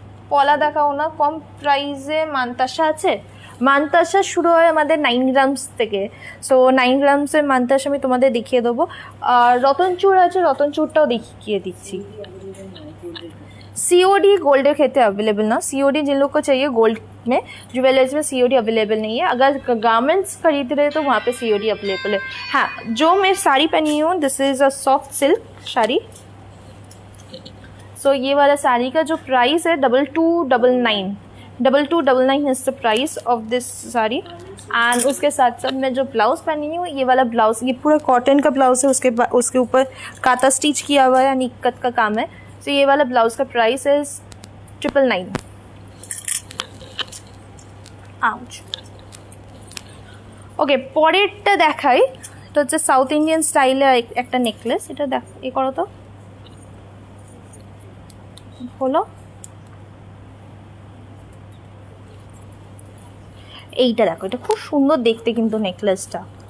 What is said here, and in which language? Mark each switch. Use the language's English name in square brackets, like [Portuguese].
[Bangla] পলা দেখাও না কম প্রাইসে। মানতাসা আছে, মানতাসা শুরু হয় আমাদের 9 গ্রামস থেকে। সো 9 গ্রামসের মানতাসা আমি তোমাদের দেখিয়ে দেবো। আর রতনচূড় আছে, রতনচূড়টাও দেখিয়ে দিচ্ছি। [Hindi] COD गोल्ड के अवेलेबल ना, COD जिन लोग को चाहिए गोल्ड में, ज्वेलर्स में COD अवेलेबल नहीं है। अगर गारमेंट्स खरीद रहे तो वहाँ पे COD अवेलेबल है। हाँ, जो मैं साड़ी पहनी हूँ [English] This is a soft silk sari. [Hindi] सो ये वाला साड़ी का जो प्राइस है 2299 [English] Is the price of this sari. [Hindi] And उसके साथ साथ मैं जो ब्लाउज पहनी हूँ ये वाला ब्लाउज, ये पूरा कॉटन का ब्लाउज है, उसके ऊपर काता स्टिच किया हुआ है यानी इक्कत का काम है। तो ये वाला ब्लाउज का प्राइस है 999। आउच। [Bangla] ओके, পরেরটা দেখাই। এটা হচ্ছে সাউথ ইন্ডিয়ান স্টাইলে একটা নেকলেস। এটা দেখ, এ করো তো, হলো এইটা দেখো, এটা খুব সুন্দর দেখতে কিন্তু নেকলেসটা।